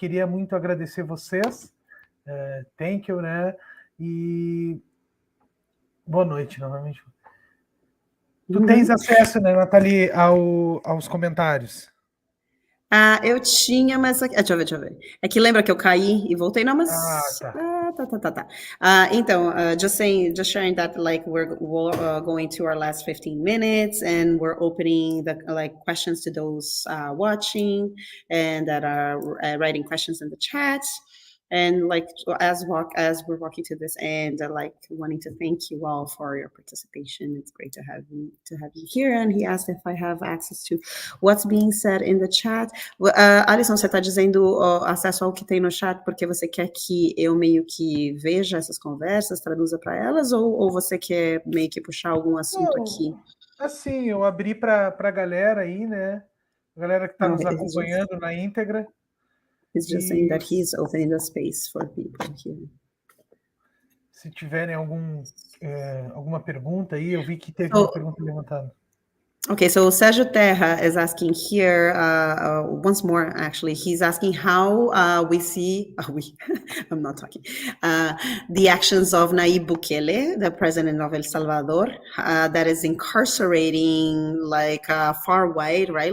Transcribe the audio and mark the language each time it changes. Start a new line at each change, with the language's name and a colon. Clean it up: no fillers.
Portuguese: Queria muito agradecer vocês,
English: thank you,
Portuguese: né, e boa noite novamente. Tu tens acesso, né, Nathalie, aos comentários? Eu tinha, mas... Deixa eu ver. É que lembra que eu caí e voltei? Não, mas... Tá.
English: Então, just sharing that, like, we're going to our last 15 minutes, and we're opening the, like, questions to those watching, and that are writing questions in the chat. And like as we're walking to this end, like wanting to thank you all for your participation. It's great to have you here. And he asked if I have access to what's being said in the chat.
Portuguese: Alison, você está dizendo acesso ao que tem no chat porque você quer que eu meio que veja essas conversas, traduza para elas, ou você quer meio que puxar algum assunto aqui? Assim, eu abri para a galera aí, né? A galera que está nos acompanhando na íntegra.
English: He's just saying that he's opening the space for people here.
Portuguese: Se tiverem alguma pergunta aí, eu vi que teve uma pergunta levantada.
English: Okay, so Sérgio Terra is asking here, once more, actually, he's asking how we see, I'm not talking, the actions of Nayib Bukele, the president of El Salvador, that is incarcerating like far wide, right?